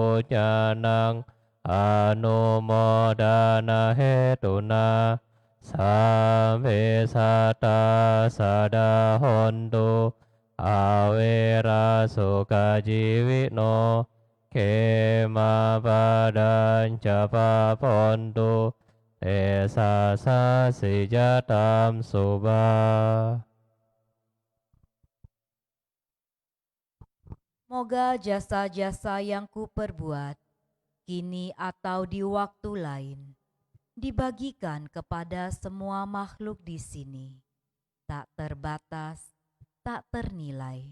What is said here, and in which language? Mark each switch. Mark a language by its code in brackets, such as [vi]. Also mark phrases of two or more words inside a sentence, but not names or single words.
[pi] ญญานังอนุโมดานาเหตุนาสัมเพสัตตาสัดาหนตุอาเวราสุกาจีวิโนเขมาปาดัญจะปาปนตุเตสาสาสิจตามสุบา [id] Moga jasa-jasa yang kuperbuat, kini atau di waktu lain, dibagikan kepada semua makhluk di sini, tak terbatas, tak ternilai.